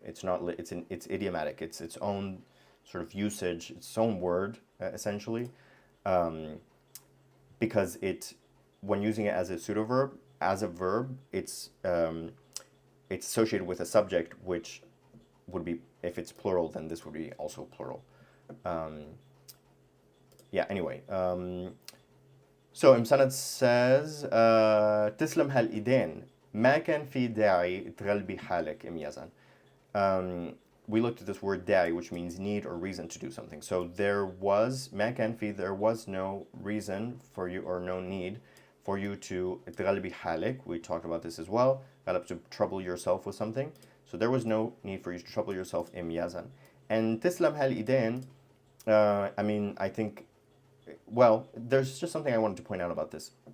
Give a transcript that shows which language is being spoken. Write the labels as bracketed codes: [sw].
[en] It's not, it's idiomatic. It's its own sort of usage, its own word, essentially. Because when using it as a pseudo-verb, as a verb, it's associated with a subject, which would be, if it's plural, then this would be also plural. Yeah, anyway. So Imsanad says, [ar] تسلم هالإيدين ما كان في داعي تغلبي حالك إميازا. [en] We looked at this word داعي, which means need or reason to do something. So there was [ar] ما كان في, [en] there was no reason for you, or no need for you to تغلبي حالك. We talked about this as well. To trouble yourself with something. So there was no need for you to trouble yourself إميازا. And [ar] تسلم هالإيدين, [en] I mean, I think, well, there's just something I wanted to point out about this.